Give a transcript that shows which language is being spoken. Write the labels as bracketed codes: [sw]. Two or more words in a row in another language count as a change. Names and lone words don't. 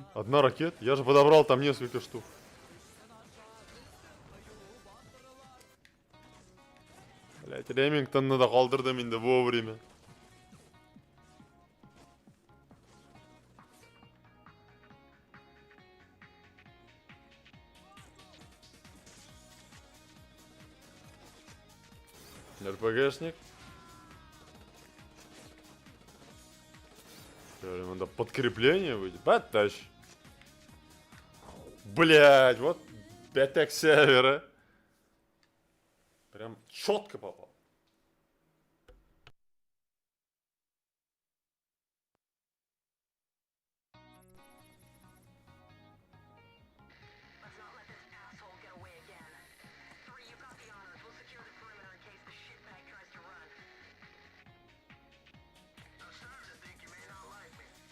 [ru] Одна ракета? Я же подобрал там несколько штук. Блять, [tt] Ремингтонны да калдырдым инде вовремя. [ru] РПГшник. Надо подкрепление выйдет. Потащ. Блять, вот 5 севера. Прям четко попал. [en] Let's not let this asshole get away again. 3, you got the honors. We'll secure the perimeter in case the shitbag tries to run. I'm starting to think you may not like me.